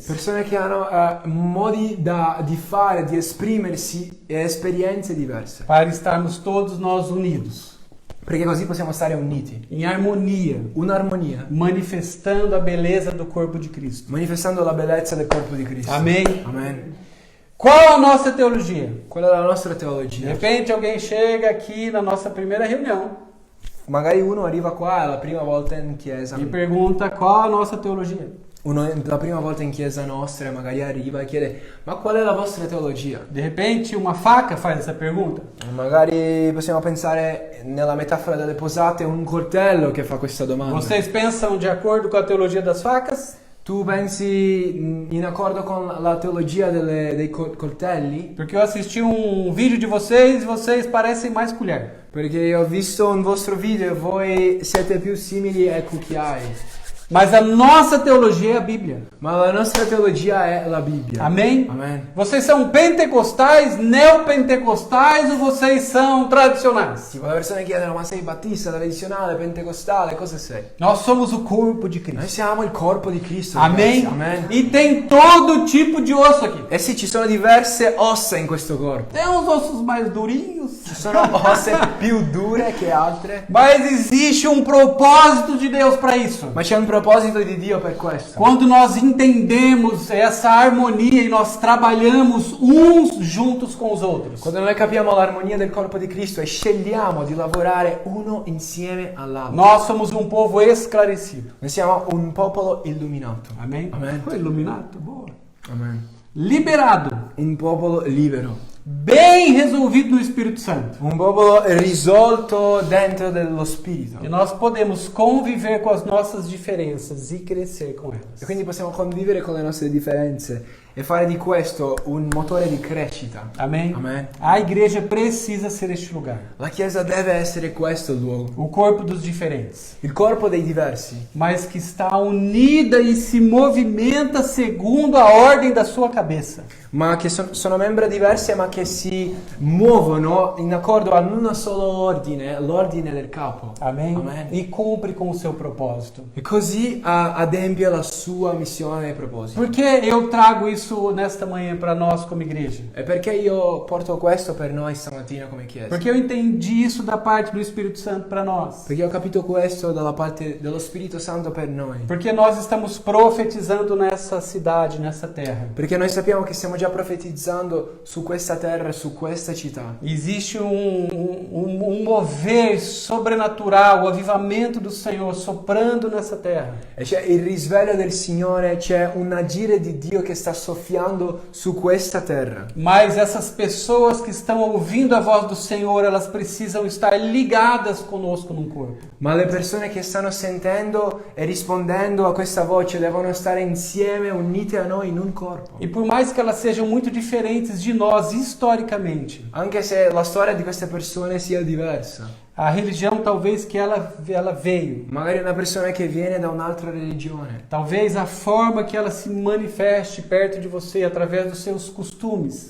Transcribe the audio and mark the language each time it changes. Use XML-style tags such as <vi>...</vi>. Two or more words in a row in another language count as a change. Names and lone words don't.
<it>Persone che hanno modi di fare, di esprimersi e esperienze diverse.</it> <pt>Para estarmos todos nós unidos,</pt> <it>Perché così possiamo stare uniti.</it> <pt>em harmonia,</pt> <it>Un'armonia.</it> <pt>manifestando a beleza do corpo de Cristo.</pt> <it>Manifestando la bellezza del corpo di Cristo.</it> <pt>Amém?</pt> <it>Amen.</it> <pt>Qual a nossa teologia?</pt> <it>Quella è la nostra</it> <pt>De</pt> <it>teologia.</it> <pt>repente alguém chega aqui na nossa primeira reunião</pt> <it>Magari uno arriva qua, è la prima volta in chiesa.</it> <pt>e pergunta qual a nossa teologia.</pt> <it>Uno la prima volta in chiesa nostra magari arriva e chiede: ma qual è la vostra teologia?</it> <pt>De repente uma faca faz essa pergunta.</pt> <it>Magari possiamo pensare nella metafora delle posate un coltello che fa questa domanda.</it> <pt>Vocês pensam de acordo com a teologia das facas?</pt> <it>Tu pensi in accordo con la teologia dei coltelli?</it> <pt>Porque eu assisti um vídeo de vocês e vocês parecem mais colher.</pt> <it>Perché io ho visto un vostro video e voi siete più simili ai cucchiai.</it> <pt>Mas a nossa teologia é a Bíblia.</pt> <it>Ma la nostra teologia è la Bibbia.</it> <pt>Amém?</pt> <it>Amen.</it> <pt>Vocês são pentecostais, neopentecostais ou vocês são tradicionais?</pt> <it>Tipo, le persone chiedono: ma sei battista, tradizionale, pentecostale, cosa sei?</it> <pt>Nós somos o corpo de</pt> <it>Noi</it> <pt>Cristo.</pt> <it>siamo il corpo di Cristo.</it> <pt>Amém?</pt> <it>ragazzi. Amen.</it> <pt>E tem todo tipo de osso aqui.</pt> <it>Eh sì, ci sono diverse ossa in questo corpo.</it> <pt>Tem uns ossos mais durinhos.</pt> <it>Ci sono ossa più dure che altre.</it> <pt>Mas existe um propósito de Deus para isso.</pt> <it>Ma c'è un proposito di Dio per questo.</it> <pt>Quando nós entendemos essa harmonia e nós trabalhamos uns juntos com os outros.</pt> <it>Quando noi capiamo l'armonia del corpo di Cristo e scegliamo di lavorare uno insieme all'altro.</it> <pt>Nós somos um povo esclarecido.</pt> <it>Noi siamo un popolo illuminato.</it> <pt>Amém? Amém. Foi iluminado? Boa.</pt> <it>Amen.</it> <pt>Liberado.</pt> <it>Un popolo libero.</it> <pt>bem resolvido no Espírito Santo.</pt> <it>Un popolo risolto dentro dello Spirito.</it> <pt>E nós podemos conviver com as nossas diferenças e crescer com elas.</pt> <it>E quindi possiamo convivere con le nostre differenze e fare di questo un motore di crescita.</it> <pt>Amém?</pt> <it>Amen.</it> <pt>A igreja precisa ser este lugar.</pt> <it>La Chiesa deve essere questo il luogo.</it> <pt>O corpo dos diferentes.</pt> <it>Il corpo dei diversi,</it> <pt>Mas que está unida e se movimenta segundo a ordem da sua cabeça.</pt> <it>ma che sono membri diversi ma che si muovono in accordo a un solo ordine, l'ordine del capo.</it> <pt>Amém?</pt> <it>Amen.</it> <pt>E cumpre com o seu propósito.</pt> <it>E così adempie la sua missione e proposito.</it> <pt>Por que eu trago isso nesta manhã para nós como igreja?</pt> <it>E perché io porto questo per noi stamattina come Chiesa?</it> <pt>Porque eu entendi isso da parte do Espírito Santo para nós.</pt> <it>Perché ho capito questo dalla parte dello Spirito Santo per noi.</it> <pt>Porque nós estamos profetizando nessa cidade, nessa terra.</pt> <it>Perché noi sappiamo che stiamo già profetizzando su questa terra, su questa città.</it> <pt>Existe mover sobrenatural, o avivamento do Senhor soprando nessa terra.</pt> <it>E c'è il risveglio del Signore, c'è un agire di Dio che sta soffiando su questa terra.</it> <pt>Mas essas pessoas que estão ouvindo a voz do Senhor, elas precisam estar ligadas conosco num corpo.</pt> <it>Ma le persone che stanno sentendo e rispondendo a questa voce devono stare insieme, unite a noi in un corpo.</it> <pt>E por mais que elas sejam muito diferentes de nós historicamente,</pt> <it>Anche se la storia di queste persone sia diversa.</it> <pt>a religião talvez que ela veio,</pt> <it>Magari una persona che viene da un'altra religione.</it> <pt>talvez a forma que ela se manifeste perto de você através dos seus costumes.</pt>